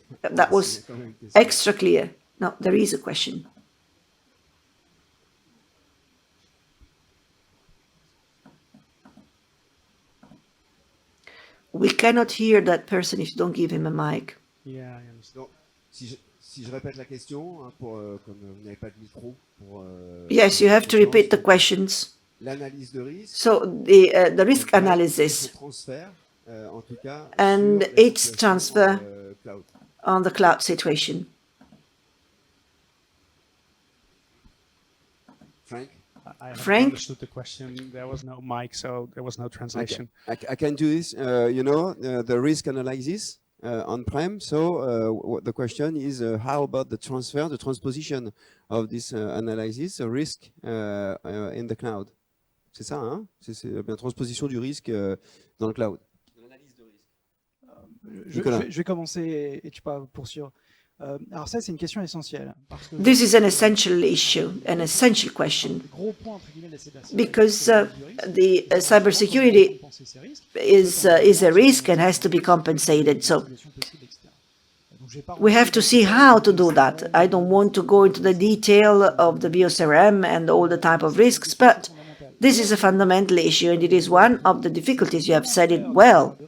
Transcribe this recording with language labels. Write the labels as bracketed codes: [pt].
[en] That was extra clear. No, there is a question. We cannot hear that person if you don't give him a mic. Yeah, I understand. [fr] Si je répète la question, hein, comme vous n'avez pas de micro, [en] yes, you have to repeat the questions. [fr] L'analyse de risque. [en] So the risk analysis [fr] En tout cas, [en] and its transfer on the cloud situation. I haven't Frank? understood the question. There was no mic, so there was no translation. I can do this. The risk analysis on-prem. So the question is, how about the transposition of this analysis, risk in the cloud? [fr] C'est ça, hein? C'est bien transposition du risque dans le cloud. L'analyse de risque. Je vais commencer et tu peux poursuivre. Alors ça, c'est une question essentielle. Parce que [en] This is an essential issue, an essential question, [fr] gros point, entre guillemets, de la cybersécurité, [en] because the cybersecurity [fr] compenser ces risques, [en] is a risk and has to be compensated. So [fr] solutions possibles, etc. Donc, je vais pas [en] we have to see how to do that. I don't want to go into the detail of the BioCRM and all the type of risks, but this is a fundamental issue, and it is one of the difficulties. You have said it well.